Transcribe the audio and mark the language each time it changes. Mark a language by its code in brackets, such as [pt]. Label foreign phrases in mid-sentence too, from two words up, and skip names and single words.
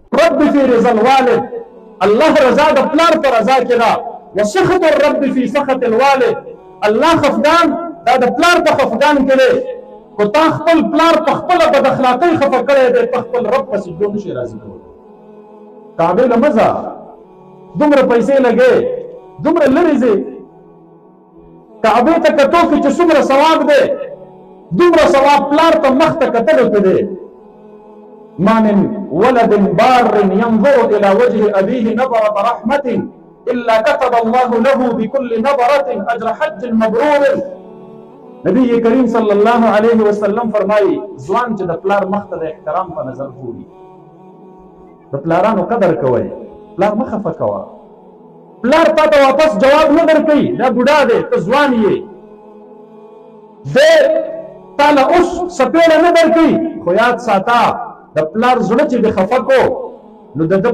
[ar] الرب في رضا الوالد [ps] الله رضا د پلار په رضا کې ده [ar] وسخط الرب في سخط الوالد [ps] الله خفګان دا د پلار په خفګان کې دی کو تا خپل پلار په خپله بد اخلاقۍ خفه کړی دی په خپل رب پسې جو نشي راضي کولی کعبې له مه ځه دومره پیسې لګې دومره لرې ځې کعبې ته کتو کې چې څومره ثواب دی دومره ثواب پلار ته مخ ته کتلو کې دی [ar] ما من ولد بار ينظر إلى وجه أبيه نظرة رحمة إلا كتب الله له بكل نظرة أجر حج مبرور [ps] نبی کریم صلی الله علیه وسلم فرمایي ځوان چې د پلار مخ ته د احترام په نظر ګوري د پلارانو قدر کوئ پلار مه خفه کوه پلار تا ته واپس جواب نه درکوي دا بوډا دی ته ځوان یې دی تا له اوس سپېړه نه درکوي خو یاد ساته د پلار زړه چې د خفه کو نو د ده